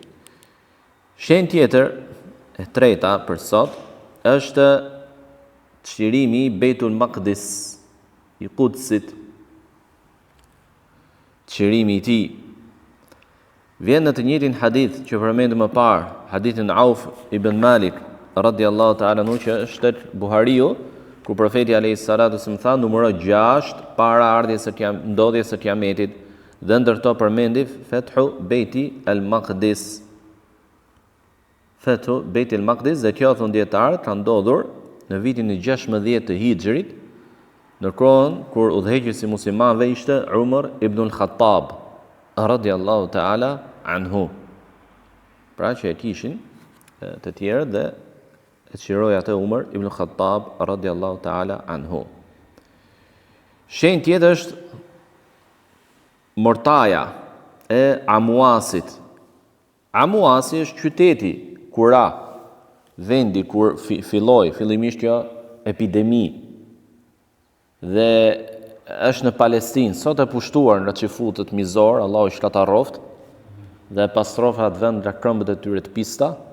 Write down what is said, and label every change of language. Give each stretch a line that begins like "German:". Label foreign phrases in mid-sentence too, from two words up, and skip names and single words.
Albanian: Shenjë tjetër e treta për sot është çlirimi i Beitul Maqdis, i Qudsit. Çlirimi i tij vjen në të njëjtin hadith që përmendëm më parë, hadithin Auf ibn Malik
Arabic: رضي الله تعالى عنه,
Albanian: që është tek Buhariu, ku profeti
Arabic: عليه الصلاة والسلام
Albanian: tha numero 6 para ardhjes së ndodhjes së Kiametit, dhe ndërto përmendi
Arabic: فتح بيت المقدس. فتح بيت المقدس,
Albanian: dhe kjo thon dietarët ka ndodhur në vitin e 16 të Hijrit, në kohën kur udhëheqësi i muslimanëve ishte Umar ibn al-Khattab
Arabic: رضي الله تعالى عنه.
Albanian: Pra që e kishin të tjerë dhe e qiroi atë Umar ibn al-Khattab
Arabic: رضي الله تعالى عنه.
Albanian: Shenjë tjetër është mortaja e Amuasit. Amuasi është qyteti Kura, vendi kur filloi fillimisht kjo epidemi, dhe është në Palestinë, sot e pushtuar nga çifutët mizor, Allahu i shkataroft, dhe pastrofa atë vend nga këmbët e tyre të pista.